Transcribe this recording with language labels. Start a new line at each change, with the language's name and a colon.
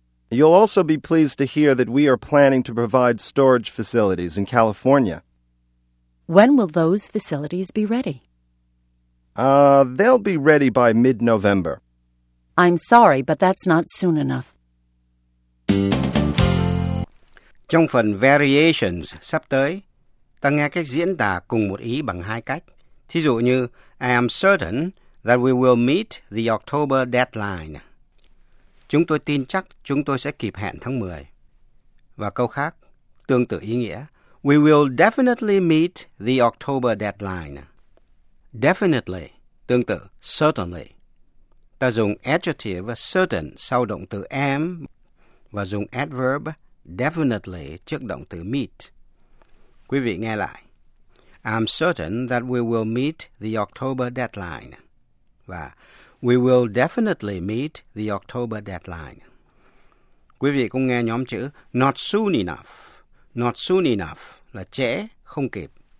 English: You'll also be pleased to hear that we are planning to provide storage facilities in California. When will those facilities be ready? They'll be ready by mid-November. I'm sorry, but that's not soon enough.
Vietnamese: Trong phần Variations sắp tới, ta nghe cách diễn tả cùng một ý bằng hai cách. Thí dụ như,
English: I am certain that we will meet the October deadline.
Vietnamese: Chúng tôi tin chắc chúng tôi sẽ kịp hẹn tháng 10. Và câu khác, tương tự ý nghĩa,
English: we will definitely meet the October deadline.
Vietnamese: Definitely, tương tự, certainly. Ta dùng adjective certain sau động từ am và dùng adverb definitely trước động từ meet. Quý vị nghe lại.
English: I'm certain that we will meet the October deadline. Và we will definitely meet the October deadline.
Vietnamese: Quý vị cũng nghe nhóm chữ
English: not soon enough. Not soon enough
Vietnamese: là trễ, không kịp.